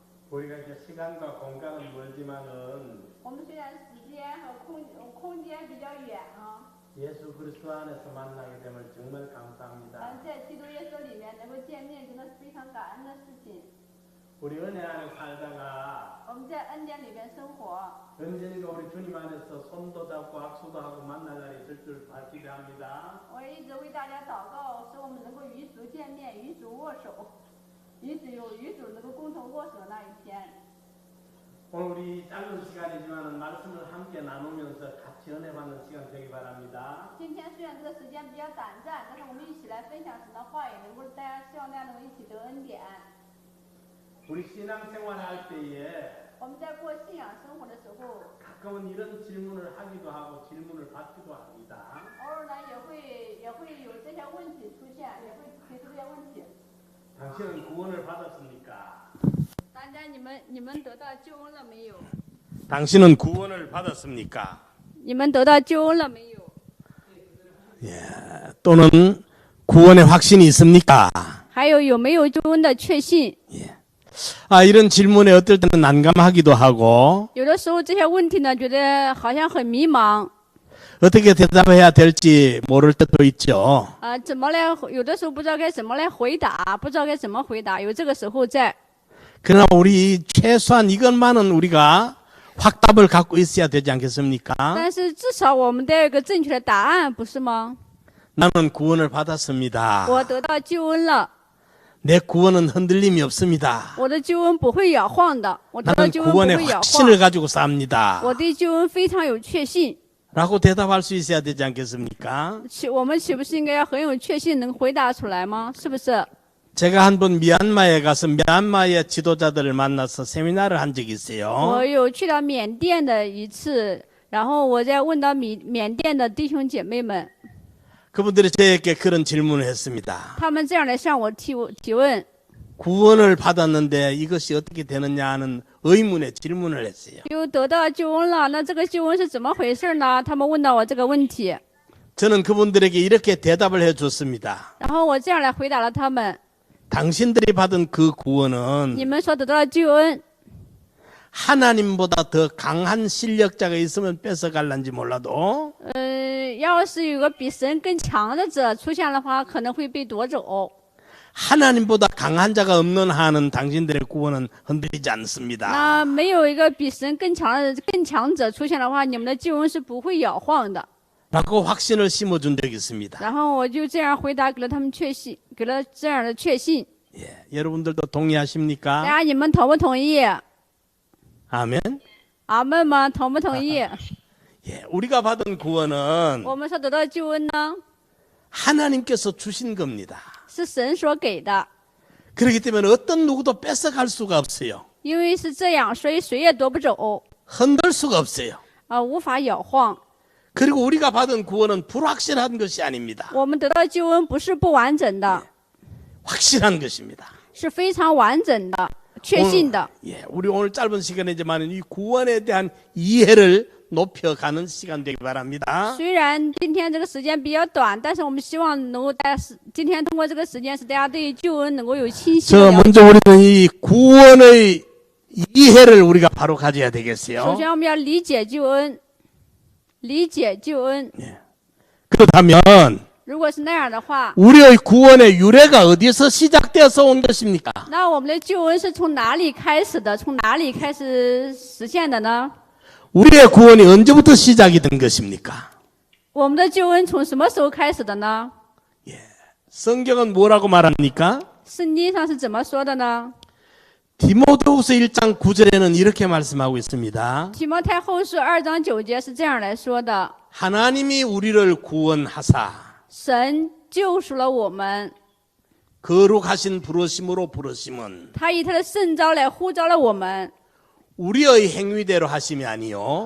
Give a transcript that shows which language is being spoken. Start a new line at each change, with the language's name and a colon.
Korean: 우리가 이제 시간과 공간은 멀지만은
Chinese: 我们虽然时间和空间比较远啊，
Korean: 예수 그리스도 안에서 만나게 됨을 정말 감사합니다.
Chinese: 在基督耶稣里面能够见面，真的是非常感恩的事情。
Korean: 우리 은혜 안에 살다가
Chinese: 我们在恩典里面生活，
Korean: 언젠가 우리 주님 안에서 손도 잡고 악수도 하고 만날 날이 있을 줄 기대합니다.
Chinese: 我也一直为大家祷告，使我们能够与主见面，与主握手，与主能够共同握手的那一天。
Korean: 오늘 우리 짧은 시간이지만 말씀을 함께 나누면서 같이 은혜 받는 시간 되기 바랍니다.
Chinese: 今天虽然这个时间比较短暂，但是我们一起来分享神的话语，能够大家希望大家能够一起得恩典。
Korean: 우리 신앙생활 할 때에
Chinese: 我们在过信仰生活的时候，
Korean: 가끔은 이런 질문을 하기도 하고 질문을 받기도 합니다.
Chinese: 偶尔呢也会有这些问题出现，也会提出这些问题。
Korean: 당신은 구원을 받았습니까?
Chinese: 大家你们得到救恩了没有？
Korean: 당신은 구원을 받았습니까?
Chinese: 你们得到救恩了没有？
Korean: 또는 구원의 확신이 있습니까?
Chinese: 还有没有救恩的确信？
Korean: 이런 질문에 어떨 때는 난감하기도 하고
Chinese: 有的时候这些问题呢，觉得好像很迷茫。
Korean: 어떻게 대답해야 될지 모를 때도 있죠.
Chinese: 怎么来？有的时候不知道该怎么来回答，不知道该怎么回答，有这个时候在。
Korean: 그러나 우리 최소한 이것만은 우리가 확답을 갖고 있어야 되지 않겠습니까?
Chinese: 但是至少我们得有一个正确的答案，不是吗？
Korean: 나는 구원을 받았습니다.
Chinese: 我得到救恩了，
Korean: 내 구원은 흔들림이 없습니다.
Chinese: 我的救恩不会摇晃的，我得到
Korean: 나는
Chinese: 救恩不
Korean: 구원의
Chinese: 会摇晃，
Korean: 확신을 가지고 삽니다.
Chinese: 我对救恩非常有确信。
Korean: 라고 대답할 수 있어야 되지 않겠습니까?
Chinese: 我们岂不是应该要很有确信，能回答出来吗？是不是？
Korean: 제가 한 번 미얀마에 가서 미얀마의 지도자들을 만나서 세미나를 한 적이 있어요.
Chinese: 我有去到缅甸的一次，然后我在问到缅甸的弟兄姐妹们，
Korean: 그분들이 저에게 그런 질문을 했습니다.
Chinese: 他们这样来向我提问，
Korean: 구원을 받았는데 이것이 어떻게 되느냐 하는 의문의 질문을 했어요.
Chinese: 又得到救恩了，那这个救恩是怎么回事呢？他们问到我这个问题，
Korean: 저는 그분들에게 이렇게 대답을 해줬습니다.
Chinese: 然后我这样来回答了他们。
Korean: 당신들이 받은 그 구원은
Chinese: 你们所得到的救恩，
Korean: 하나님보다 더 강한 실력자가 있으면 뺏어갈란지 몰라도
Chinese: 要是有个比神更强的者出现的话，可能会被夺走。
Korean: 하나님보다 강한 자가 없는 한은 당신들의 구원은 흔들리지 않습니다.
Chinese: 那没有一个比神更强者出现的话，你们的救恩是不会摇晃的。
Korean: 라고 확신을 심어준 적이 있습니다.
Chinese: 然后我就这样回答，给了他们确信，给了这样的确信。
Korean: 여러분들도 동의하십니까?
Chinese: 大家你们同不同意？
Korean: 아멘.
Chinese: 阿门吗？同不同意？
Korean: 우리가 받은 구원은
Chinese: 我们所得到的救恩呢，
Korean: 하나님께서 주신 겁니다.
Chinese: 是神所给的。
Korean: 그렇기 때문에 어떤 누구도 뺏어갈 수가 없어요.
Chinese: 因为是这样，所以谁也夺不走，
Korean: 흔들 수가 없어요.
Chinese: 无法摇晃。
Korean: 그리고 우리가 받은 구원은 불확실한 것이 아닙니다.
Chinese: 我们得到的救恩不是不完整的，
Korean: 확실한 것입니다.
Chinese: 是非常完整的、确信的。
Korean: 우리 오늘 짧은 시간이지만 이 구원에 대한 이해를 높여가는 시간 되기 바랍니다.
Chinese: 虽然今天这个时间比较短，但是我们希望能够大家今天通过这个时间，使大家对救恩能够有清晰的
Korean: 저
Chinese: 了解。
Korean: 먼저 우리는 이 구원의 이해를 우리가 바로 가져야
Chinese: 首
Korean: 되겠어요.
Chinese: 先，我们要理解救恩，理解救恩。
Korean: 그렇다면
Chinese: 如果是那样的话，
Korean: 우리의 구원의 유래가 어디서 시작되어서 온 것입니까?
Chinese: 那我们的救恩是从哪里开始的？从哪里开始实现的呢？
Korean: 우리의 구원이 언제부터 시작이 된 것입니까?
Chinese: 我们的救恩从什么时候开始的呢？
Korean: 성경은 뭐라고 말합니까?
Chinese: 圣经上是怎么说的呢？
Korean: 디모데후서 1장 9절에는 이렇게 말씀하고 있습니다.
Chinese: 提摩太后书2章9节是这样来说的：
Korean: 하나님이 우리를 구원하사
Chinese: 神救赎了我们，
Korean: 거룩하신 부르심으로 부르심은
Chinese: 他以他的圣召来呼召了我们，
Korean: 우리의 행위대로 하심이 아니요